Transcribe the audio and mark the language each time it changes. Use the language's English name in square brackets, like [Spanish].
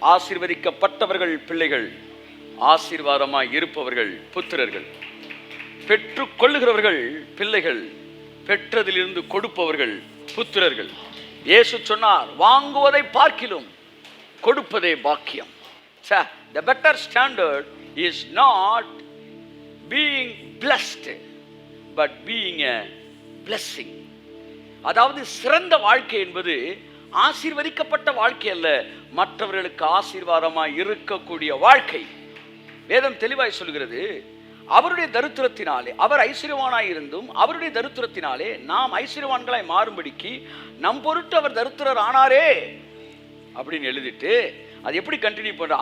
[Tamil] ஆசீர்வதிக்கப்பட்டவர்கள் பிள்ளைகள், ஆசீர்வாதமாய் இருப்பவர்கள் புத்திரர்கள். பெற்றுக் கொள்ளுகிறவர்கள் பிள்ளைகள், பெற்றதிலிருந்து கொடுப்பவர்கள் புத்திரர்கள். இயேசு சொன்னார், வாங்குவதை பார்க்கிலும் கொடுப்பதே பாக்கியம். [English] The better standard is not being blessed but being a blessing. [Tamil] அதாவது சிறந்த வாழ்க்கை என்பது ஆசீர்வதிக்கப்பட்ட வாழ்க்கை அல்ல, மற்றவர்களுக்கு ஆசீர்வாதமாய் இருக்கக்கூடிய வாழ்க்கை. வேதம் தெளிவாய் சொல்கிறது, அவருடைய தரித்திரத்தினாலே, அவர் ஐஸ்வர்யவானாய் இருந்தும் அவருடைய தரித்திரத்தினாலே நாம் ஐஸ்வர்யவான்களாய் மாறும்படிக்கு நம் பொருட்டு அவர் தரித்திரர் ஆனாரே அப்படின்னு எழுதிட்டு அது எப்படி கண்டினியூ பண்ற?